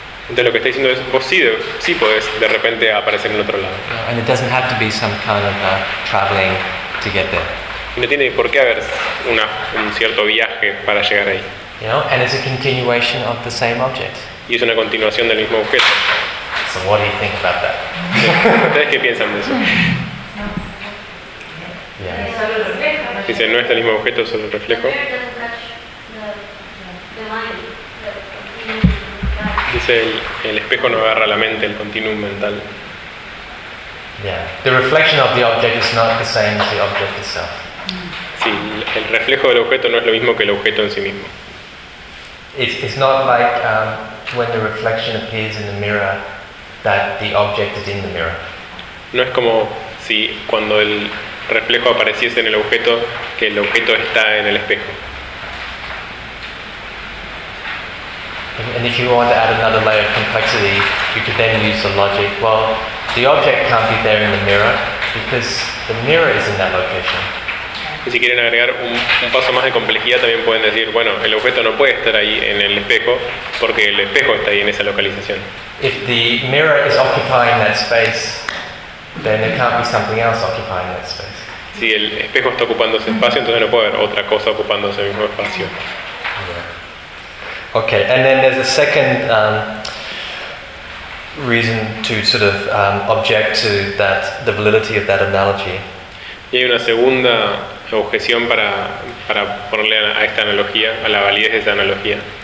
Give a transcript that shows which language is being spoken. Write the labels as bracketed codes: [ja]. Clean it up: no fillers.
[es] Entonces lo que está diciendo es, vos sí podés de repente aparecer en otro lado. [en] And it doesn't have to be some kind of traveling to get there. [es] Y no tiene por qué haber un cierto viaje para llegar ahí. [en] You know, and it's a continuation of the same object. [es] Y es una continuación del mismo objeto. [en] So what do you think about that? [es] ¿Ustedes qué piensan de eso? Dice, no es el mismo objeto, solo el reflejo. Dice, el espejo no agarra la mente, el continuum mental. [en] The reflection of the object is not the same as the object itself. [es] Sí, el reflejo del objeto no es lo mismo que el objeto en sí mismo. [en] It's not like when the reflection appears in the mirror that the object is in the mirror. [es] No es como si cuando el reflejo apareciese en el objeto que el objeto está en el espejo. [en] And if you want to add another layer of complexity, you could then use the logic, well, the object can't be there in the mirror because the mirror is in that location. [es] Y si quieren agregar un paso más de complejidad, también pueden decir, bueno, el objeto no puede estar ahí en el espejo porque el espejo está ahí en esa localización. [en] If the mirror is occupying that space, then there can't be something else occupying that space. [es] Si el espejo está ocupando ese espacio, entonces no puede haber otra cosa ocupando ese mismo espacio. [en] Yeah. Okay, and then there's a second reason to sort of object to that, the validity of that analogy. [es] Y hay una segunda objeción para ponerle a esta analogía, a la validez de esta analogía.